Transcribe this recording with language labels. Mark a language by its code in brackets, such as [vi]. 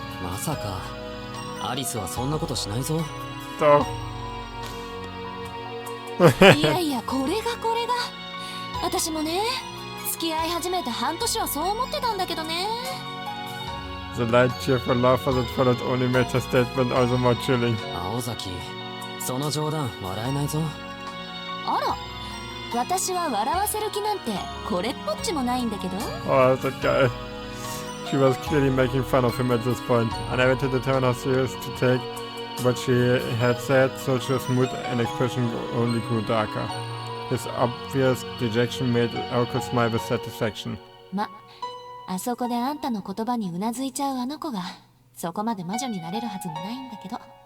[ja] まさかアリスはそんなことしないぞ。いやいや、これが私もね、付き合い始めて半年はそう思ってたんだけどね。 [en] The light cheerful laughter that followed only made her statement all the more chilling. [ja] 青崎、その冗談笑えないぞ。あら、私は笑わせる気なんてこれっぽっちもないんだけど。 [en] Oh, that guy. She was clearly making fun of him at this point, unable to determine how serious to take what she had said. Sochi's mood and expression only grew darker. His obvious dejection made Arco smile with satisfaction. [ja] あそこであんたの言葉にうなずいちゃうあの子がそこまで魔女になれるはずもないんだけど。